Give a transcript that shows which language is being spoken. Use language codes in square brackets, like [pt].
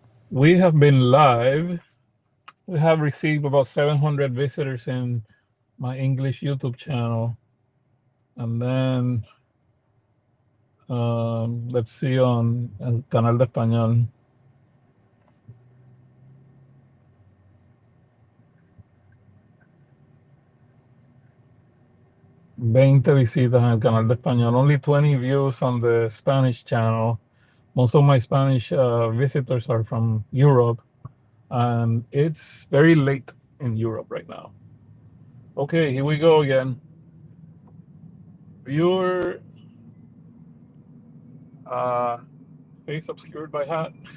[en] We have been live. We have received about 700 visitors in my English YouTube channel. And then let's see on [es] el canal de español. 20 visitas en el canal de español. [en] Only 20 views on the Spanish channel. Most of my Spanish visitors are from Europe, and it's very late in Europe right now. Okay, here we go again. Viewer face obscured by hat.